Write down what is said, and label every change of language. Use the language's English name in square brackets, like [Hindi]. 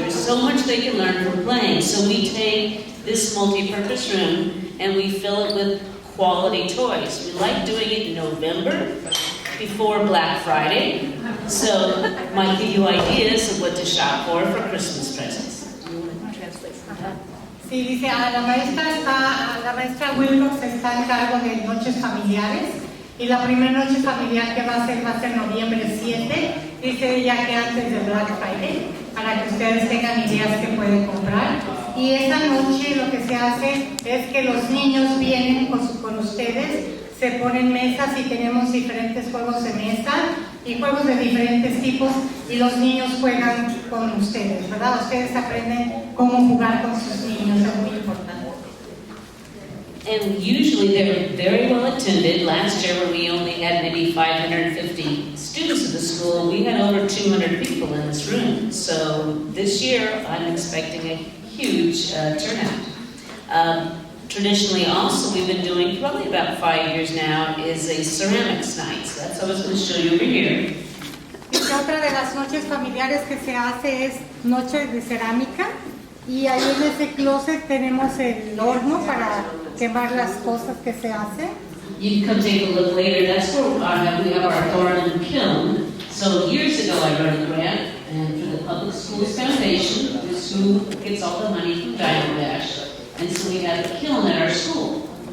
[English] There's so much they can learn from playing. So we take this multi-purpose room and we fill it with quality toys. We like doing it in November, before Black Friday. So, might give you ideas of what to shop for Christmas presents. You want to translate that? [Spanish] Sí, dice, la maestra Wilcox está en cargo de noches familiares y la primera noche familiar que va a ser noviembre 7, dice ella que antes de Black Friday, para que ustedes tengan ideas que pueden comprar. Y esa noche lo que se hace es que los niños vienen con ustedes, se ponen mesas y tenemos diferentes juegos de mesa y juegos de diferentes tipos y los niños juegan con ustedes, ¿verdad? Ustedes aprenden cómo jugar con sus niños, es muy importante. [English] And usually they're very well attended. Last year when we only had maybe 550 students at the school, we had over 200 people in this room. So this year I'm expecting a huge turnout. Traditionally also we've been doing probably about 5 years now is a ceramics night. So that's what I was going to show you over here. [Spanish] Otra de las noches familiares que se hace es noche de cerámica y ahí en ese closet tenemos el horno para quemar las cosas que se hacen. [English] You can come take a look later. That's where we have our Thorman kiln. So years ago I wrote a grant and for the Public Schools Foundation, the school gets all the money from Dino Dash. And so we have a kiln at our school.